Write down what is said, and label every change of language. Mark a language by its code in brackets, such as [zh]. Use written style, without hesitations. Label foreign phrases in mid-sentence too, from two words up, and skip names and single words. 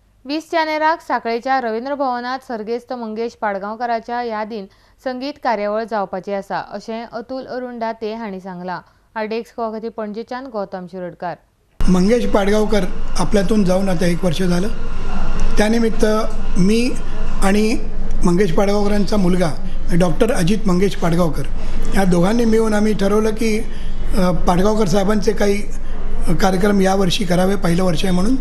[kok] 20 जानेराक सांखळेच्या रवींद्र भवनात सर्गेस्त मंगेश पाडगांवकाराच्या यादीन संगीत कार्यावळ जावपाची आसा अशें अतुल अरुण दाते हांणी सांगलां। आरडेक्स खातीर पणजेच्यान गौतम शिरोडकार। [mr] मंगेश पाडगांवकर आपल्यातून जाऊन आता 1 वर्ष झालं। त्यानिमित्त मी आणि मंगेश पाडगांवकरांचा मुलगा डॉक्टर अजित मंगेश पाडगांवकर या दोघांनी मिळून आम्ही ठरवलं की पाडगांवकर साहेबांचे काही कार्यक्रम यावर्षी करावे, पहिलं वर्ष आहे म्हणून।